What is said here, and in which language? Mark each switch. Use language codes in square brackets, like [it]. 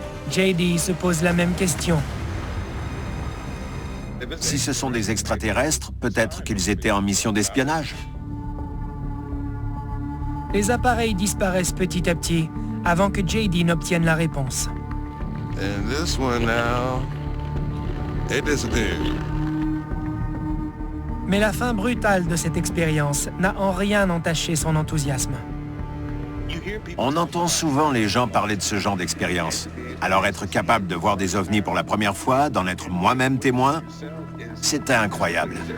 [fr] JD se pose la même question. Si ce sont des extraterrestres, peut-être qu'ils étaient en mission d'espionnage. Les appareils disparaissent petit à petit avant que JD n'obtienne la réponse. [en] And this one now, it disappeared. [fr] Mais la fin brutale de cette expérience n'a en rien entaché son enthousiasme. On entend souvent les gens parler de ce genre d'expérience. Alors être capable de voir des ovnis pour la première fois, d'en être moi-même témoin, c'était incroyable.